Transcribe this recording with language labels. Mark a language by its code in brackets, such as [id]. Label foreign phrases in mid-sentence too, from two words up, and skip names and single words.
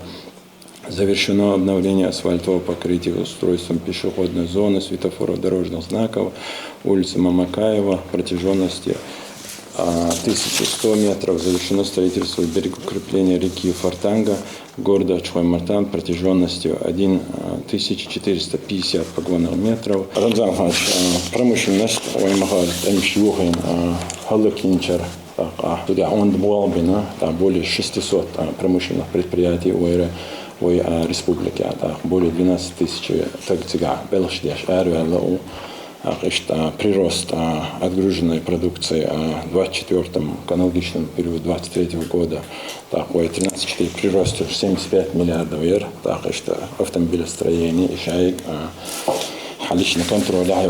[ru] Завершено обновление асфальтового покрытия устройством пешеходной зоны, светофоров, дорожных знаков, улицы Мамакаева протяженностью 1100 метров. Завершено строительство берегоукрепления реки Фортанга города Ачхой-Мартан протяженностью 1450 погонных метров. Рамзан Иванович, промышленность, более 600 промышленных предприятий в республике, более 12 тысяч прирост отгруженной продукции в 2024 к аналогичному периоду 2023 года такой 13,4 прирост 75 миллиардов евро, так что автомобилестроение, шайк, личный контроль,